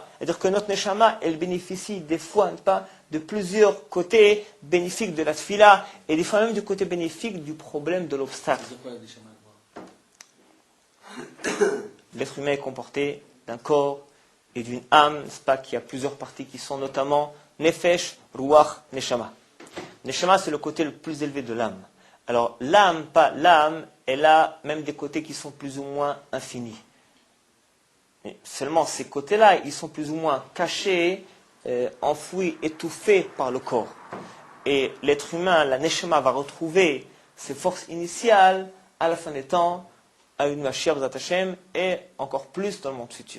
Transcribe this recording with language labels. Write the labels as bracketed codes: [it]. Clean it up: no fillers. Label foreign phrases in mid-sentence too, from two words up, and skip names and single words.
[fr] C'est-à-dire que notre neshama, elle bénéficie des fois, n'est-ce pas, de plusieurs côtés bénéfiques de la tfila et des fois même du côté bénéfique du problème de l'obstacle. L'être humain est comporté d'un corps et d'une âme, n'est-ce pas, qui a plusieurs parties qui sont notamment [he] נפש רוח נשמה. [fr] Neshama, c'est le côté le plus élevé de l'âme. Alors l'âme, elle a même des côtés qui sont plus ou moins infinis. Mais seulement ces côtés-là, ils sont plus ou moins cachés, enfouis, étouffés par le corps. Et l'être humain, la neshama, va retrouver ses forces initiales à la fin des temps, à une Mashiach [he] בעזרת השם, [fr] et encore plus dans le monde futur.